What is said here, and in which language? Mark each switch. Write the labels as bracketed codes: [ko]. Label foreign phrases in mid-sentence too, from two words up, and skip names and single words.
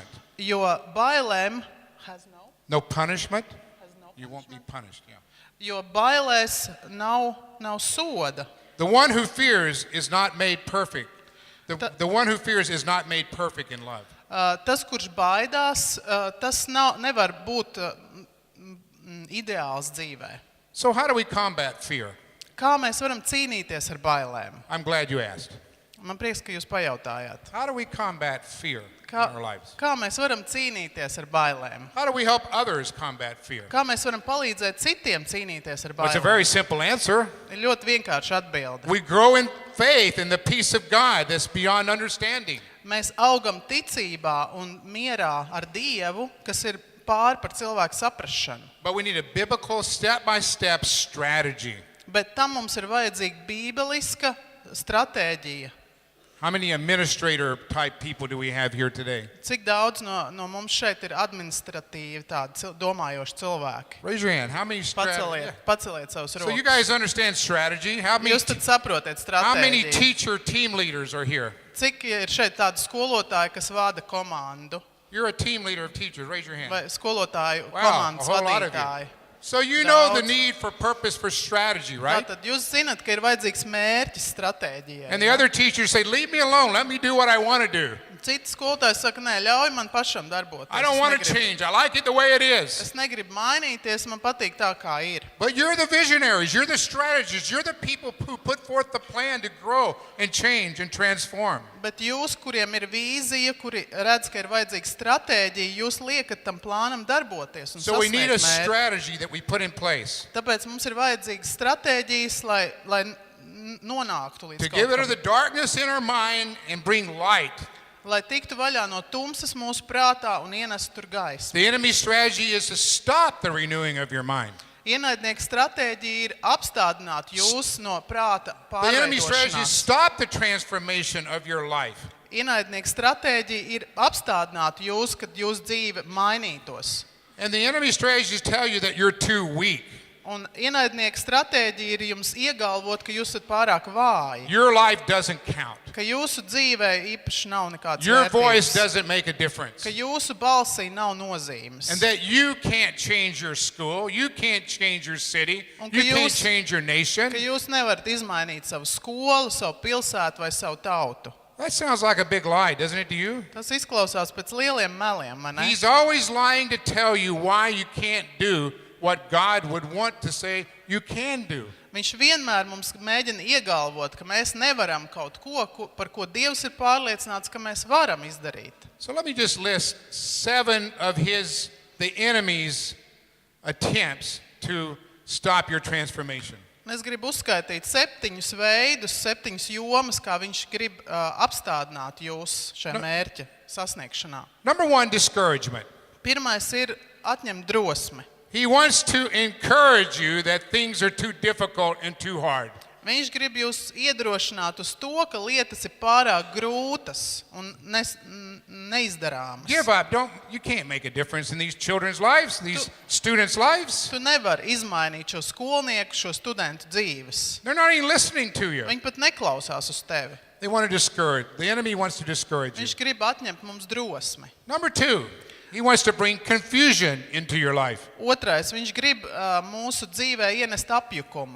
[lv] Jo bailēm [en] No punishment? has no You won't be punished, yeah. [lv] Jo bailēs nav soda. [en] The one who fears is not made perfect. The one who fears is not made perfect in love. [lv] Tas, kurš baidās, tas nevar būt ideāls dzīvē. [en] So how do we combat fear? [lv] Kā mēs varam cīnīties ar bailēm? [en] I'm glad you asked. [lv] Man prieks, ka jūs pajautājāt. [en] How do we combat fear in [lv] Kā, [en] our lives? [lv] kā mēs varam cīnīties ar bailēm? [en] How do we help others combat fear? [lv] Kā mēs varam palīdzēt citiem cīnīties ar [en] Well, it's a [lv] bailēm? [en] very simple answer. [lv] Ir ļoti vienkārši atbilde. [en] We grow in faith in the peace of God that's beyond understanding. [lv] Mēs augam ticībā un mierā ar Dievu, kas ir pār par cilvēku saprašanu. [en] But we need a biblical step-by-step strategy. [lv] Bet tam mums ir vajadzīga bībeliska stratēģija. [en] How many administrator type people do we have here today? [lv] Cik daudz no mums šeit ir administratīvi tādi domājoši cilvēki? [en] Raise your hand. How many [lv] Paceliet savus [en] So you [lv] rokas. [en] guys understand strategy? [lv] Jūs tad saprotiet [en] How many [lv] stratēģiju. [en] teacher team leaders are here? [lv] Cik ir šeit tādi skolotāji, kas vada komandu? [en] You're a team leader of teachers. Raise your hand. [lv] Vai skolotāju [en] Wow, [lv] komandas [en] a whole lot of you. [lv] vadītāji? [en] So you know the [lv] Daudz. [en] need for purpose for strategy, right? [lv] Tātad jūs zinat, ka ir vajadzīgs mērķis stratēģijai. [en] And the other teachers say, leave me alone. Let me do what I want to do. [lv] Citi skolotāji saka, nē, ļauj man pašam darboties. [en] I don't want to change. I like it the way it is. [lv] Es negribu mainīties, man patīk tā, kā ir. [en] But you're the visionaries. You're the strategists. You're the people who put forth the plan to grow and change and transform. [lv] Bet jūs, kuriem ir vīzija, kuri redz, ka ir vajadzīga stratēģija, jūs liekat tam plānam darboties un [en] So we need a [lv] sasniegt mērķi. [en] strategy that we put in place [lv] Tāpēc mums ir vajadzīgas stratēģijas, lai nonāktu līdz [en] to [lv] kaut [en] get rid of [lv] kam. [en] the darkness in our mind and bring light. [lv] Lai tiktu vaļā no tumsas mūsu prātā un ienestu tur gaismu. [en] The enemy's strategy is to stop the renewing of your mind. [lv] Ienaidnieka stratēģija ir apstādināt jūs no prāta [en] The enemy's strategy is [lv] pārveidošanās. [en] stop the transformation of your life. [lv] Ienaidnieka stratēģija ir apstādināt jūs, kad jūsu dzīve mainītos. [en] And the enemy's strategies tell you that you're too weak. [lv] Un ienaidnieka stratēģija ir jums iegalvot, ka jūs esat pārāk vāji, [en] Your life doesn't count. [lv] ka jūsu dzīvē īpaši nav nekāds [en] Your voice [lv] vērtības, [en] doesn't make a difference. [lv] ka jūsu balsī nav nozīmes. [en] And that you can't change your school, you can't change your city, [lv] Un ka [en] you can't [lv] jūs- [en] change your nation. [lv] Ka jūs nevarat izmainīt savu skolu, savu pilsētu vai savu tautu. [en] That sounds like a big lie, doesn't it to you? [lv] Tas izklausās pēc lieliem meliem, vai ne? [en] He's always lying to tell you why you can't do what God would want to say you can do. [lv] Viņš vienmēr mums mēģina iegalvot, ka mēs nevaram kaut ko, par ko Dievs ir pārliecināts, ka mēs varam izdarīt. [en] So let me just list 7 of the enemy's attempts to stop your transformation. [lv] Un es gribu uzskaitīt 7 veidus, 7 jomas, kā viņš grib apstādināt jūs šajā mērķa sasniegšanā. [en] Number 1, discouragement. [lv] Pirmais ir atņemt drosmi. [en] He wants to encourage you that things are too difficult and too hard. [lv] Viņš grib jūs iedrošināt uz to, ka lietas ir pārāk grūtas un neizdarāmas. [en] Give up. You can't make a difference in these children's lives, these students' lives. [lv] Tu nevari izmainīt šo skolnieku, šo studentu dzīves. [en] They're not even listening to you. [lv] Viņi pat neklausās uz tevi. [en] They want to discourage. The enemy wants to discourage you. [lv] Viņš grib atņemt mums drosmi. [en] Number 2, he wants to bring confusion into your life. [lv] Otrais, viņš grib mūsu dzīvē ienest apjukumu.